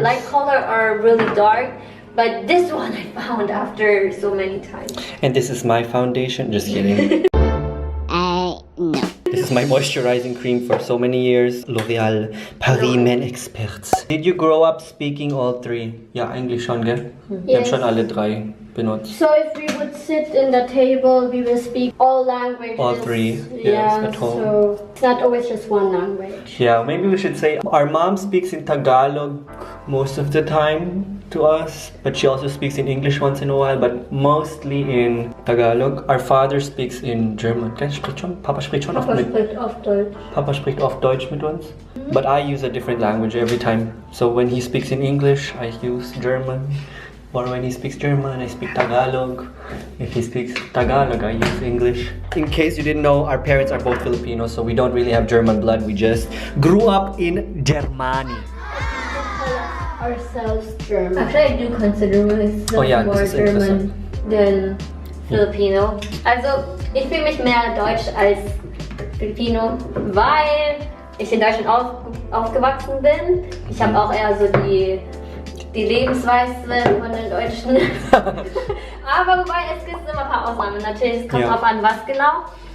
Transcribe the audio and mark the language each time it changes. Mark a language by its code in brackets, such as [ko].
[en] Light color or really dark. But this one I found after so many times. And this is my foundation. Just kidding. No. This is my moisturizing cream for so many years. L'Oreal Paris Men Experts. Did you grow up speaking all 3? [de] Ja, eigentlich schon, gell? Wir haben schon alle 3 benutzt. [en] So if we would sit in the table, we will speak all languages. All 3, yes, yeah, at home. So it's not always just one language. Yeah, maybe we should say our mom speaks in Tagalog most of the time to us, but she also speaks in English once in a while, but mostly in Tagalog. Our father speaks in German. [de] Papa spricht schon oft mit. Papa spricht oft Deutsch mit uns. [en] But I use a different language every time. So when he speaks in English, I use German. Or when he speaks German, I speak Tagalog. If he speaks Tagalog, I use English. In case you didn't know, our parents are both Filipinos, so we don't really have German blood. We just grew up in Germany. Ourselves German. Actually, I do consider myself more German than Filipino. [de] Also, ich fühle mich mehr Deutsch als Filipino, weil ich in Deutschland aufgewachsen bin. Ich habe auch eher so die Lebensweise von den Deutschen. Aber wobei, es gibt immer ein paar Ausnahmen. Natürlich, es kommt drauf an, was genau.